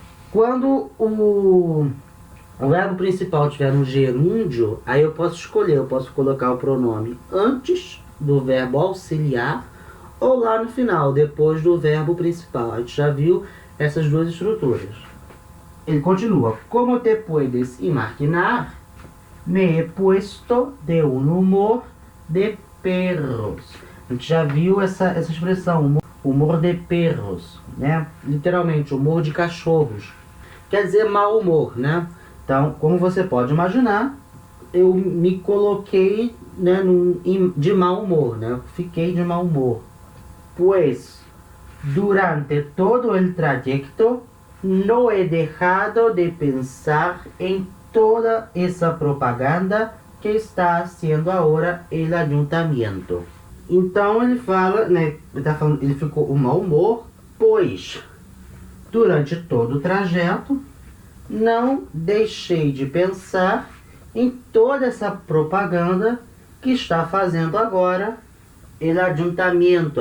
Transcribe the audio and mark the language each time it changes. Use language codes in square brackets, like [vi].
[pt] Quando o verbo principal estiver no gerúndio, aí eu posso escolher, eu posso colocar o pronome antes do verbo auxiliar ou lá no final, depois do verbo principal. A gente já viu essas duas estruturas. Ele continua. [es] Como te puedes imaginar, me he puesto de un humor de perros. [pt] A gente já viu essa expressão, humor de perros, né? Literalmente, humor de cachorros. Quer dizer mau humor, né? Então, como você pode imaginar, eu me coloquei, né, de mau humor, né? Fiquei de mau humor. [es] Pues, durante todo el trayecto, no he dejado de pensar en toda esa propaganda que está haciendo ahora el ayuntamiento. [pt] Então ele fala, né, ele ficou com mau humor, pois durante todo o trajeto não deixei de pensar em toda essa propaganda que está fazendo agora el ayuntamiento.